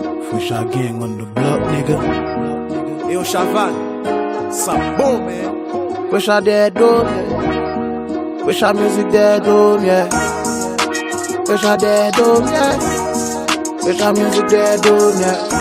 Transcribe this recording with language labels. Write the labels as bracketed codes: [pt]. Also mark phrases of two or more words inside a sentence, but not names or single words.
[en] Fresha gang on the block, nigga. Yo, Chaval. [fr] Sa bon, [en] man. Fresha dead, though. Fresha music dead, though, yeah. Fresha dead, though, yeah. Fresha music dead, though, yeah.